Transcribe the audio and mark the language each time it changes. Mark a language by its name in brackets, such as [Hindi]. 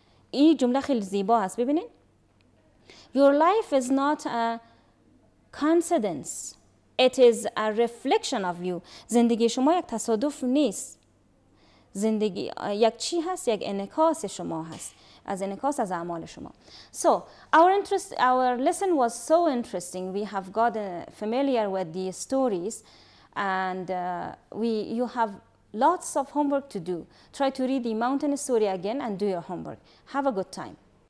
[Persian] این جمله خیلی زیبا هست. ببینید. [English] Your life is not a coincidence. It is a reflection of you. [Persian] زندگی شما یک تصادف نیست. زندگی یک چی هست؟ یک انعکاس شما هست. از انعکاس از اعمال شما. [English] So, our lesson was so interesting. We have got familiar with the stories and you have lots of homework to do. Try to read the mountain story again and do your homework. Have a good time.